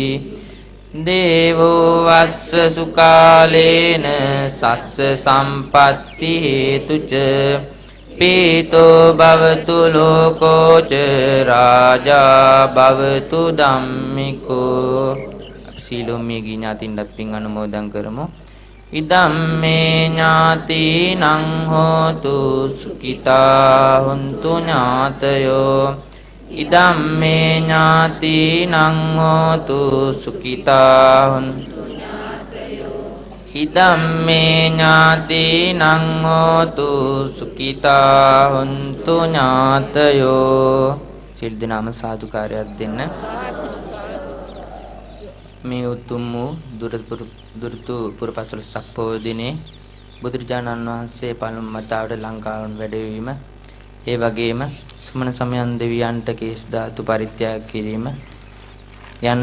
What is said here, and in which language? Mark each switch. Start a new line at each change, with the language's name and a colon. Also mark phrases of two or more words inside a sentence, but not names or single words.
Pali: දේවෝ වස්ස සුකාලේන සස්ස සම්පත්ති හේතුච පීතෝ භවතු ලෝකෝ ච රාජා භවතු ධම්මිකෝ.
Sinhala: අපි සීලොම් මේ ගිඥාතින්වත් පින් අනුමෝදන් කරමු.
Pali: ඉදම්මේ ඥාතිනං හෝතු සුඛිතා හුන්තු ඥාතයෝ. ඉදම්මේ ඥාතිනං හෝතු සුඛිතා හුන්තු ඉදම්මේ ඥාතිනං හෝතු සුඛිතා හුන්තු ඥාතයෝ.
Sinhala: සිල් දනාම සාදුකාරයක් දෙන්න. මේ උතුම් වූ දුරතු පුරපසළොස්වක පොහොය දිනේ බුදුරජාණන් වහන්සේ පළමු වතාවට ලංකාවට වැඩවීම, ඒ වගේම සුමන සමයන් දෙවියන්ට කේස් ධාතු පරිත්‍යාග කිරීම යන